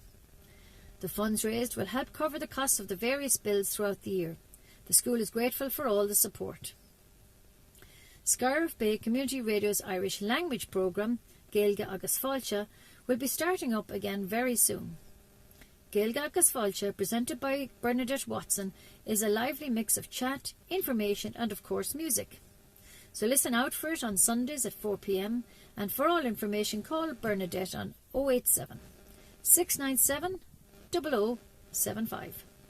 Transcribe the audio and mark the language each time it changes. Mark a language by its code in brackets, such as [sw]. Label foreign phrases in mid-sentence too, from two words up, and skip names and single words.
[en] The funds raised will help cover the costs of the various bills throughout the year. The school is grateful for all the support. Scariff Bay Community Radio's Irish language programme, Gaeilge agus Fáilte, will be starting up again very soon. Gaeilge agus Fáilte, presented by Bernadette Watson, is a lively mix of chat, information and of course music. So listen out for it on Sundays at 4 p.m, and for all information call Bernadette on 087 697 0075.